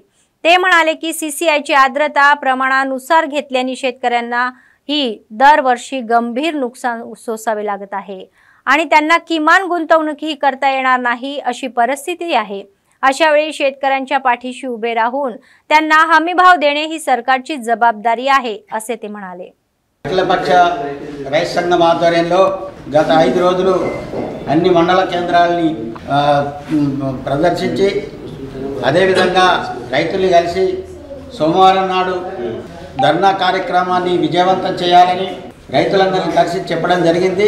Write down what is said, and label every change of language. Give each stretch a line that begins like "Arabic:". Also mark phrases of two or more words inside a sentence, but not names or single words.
Marathi: ते म्हणाले की सीसीआयची आर्द्रता प्रमाणानुसार घेतल्याने शेतकऱ्यांना ही दरवर्षी गंभीर नुकसान सोसावे लागत आहे आणि त्यांना किमान गुंतवणूकही करता येणार नाही अशी परिस्थिती आहे. अशा वेळी शेतकऱ्यांच्या पाठीशी उभे राहून त्यांना हमीभाव देणे ही सरकारची जबाबदारी आहे असे ते म्हणाले.
Telugu: అఖిలపక్ష రైతు సంఘం ఆధ్వర్యంలో గత 5 రోజులు అన్ని మండల కేంద్రాలని ప్రదర్శించి అదేవిధంగా రైతులు కలిసి సోమవారం నాడు ధర్నా కార్యక్రమాన్ని విజయవంతం చేయాలని రైతులందరినీ కలిసి చెప్పడం జరిగింది.